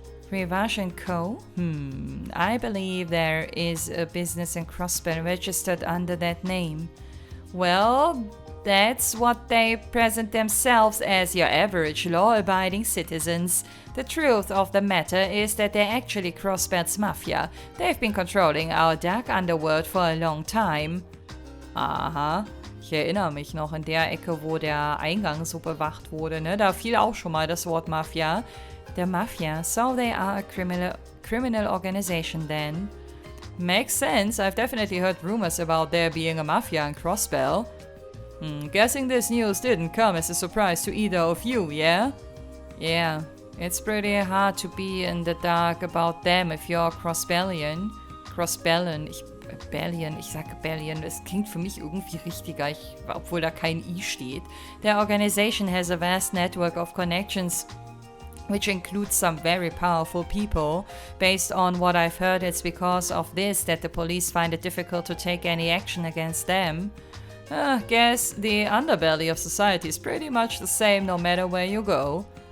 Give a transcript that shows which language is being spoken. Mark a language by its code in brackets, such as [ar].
[en] Revage & Co? I believe there is a business in Crossbell registered under that name. Well, that's what they present themselves as, your average law-abiding citizens. The truth of the matter is that they're actually Crossbell's mafia. They've been controlling our dark underworld for a long time. Aha. [de] Ich erinnere mich noch in der Ecke, wo der Eingang so bewacht wurde, ne? Da fiel auch schon mal das Wort Mafia. [en] The Mafia, so they are a criminal organization then. Makes sense. I've definitely heard rumors about there being a mafia in Crossbell. Guessing this news didn't come as a surprise to either of you, yeah? Yeah, it's pretty hard to be in the dark about them if you're Crossbellion. [de] Ich sage Bellion, das klingt für mich irgendwie richtiger, obwohl da kein I steht. [en] Their organization has a vast network of connections, which includes some very powerful people. Based on what I've heard, it's because of this that the police find it difficult to take any action against them. Guess the underbelly of society is pretty much the same no matter where you go.